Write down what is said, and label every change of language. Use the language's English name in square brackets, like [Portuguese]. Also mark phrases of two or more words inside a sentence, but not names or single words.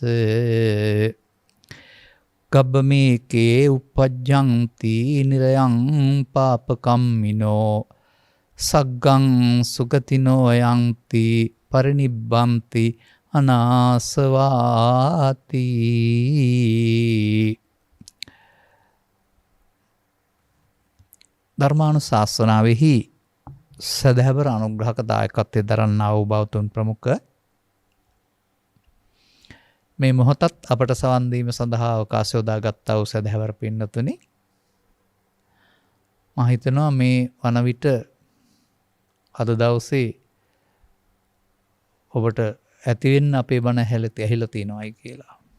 [Pali] ගබ්බමේකේ උපජ්ජಂತಿ නිරයං පාපකම්මිනෝ සග්ගං සුගතිනෝ යන්ති පරිනිබ්බන්ති අනාසවාති. [Sinhala] ධර්මානුශාසනාවෙහි සදහැවර අනුග්‍රහක දායකත්වයෙන් දරන්නා වූ බෞද්ධ ප්‍රමුඛ මේ මොහොතත් අපට සවන් දීම සඳහා අවකාශය යොදාගත්තා වූ සදහැවර පින්නතුනි, මම හිතනවා මේ වන විට අද දවසේ ඔබට ඇතිවෙන්න අපේ බණ ඇහිලා තියෙනවායි කියලා.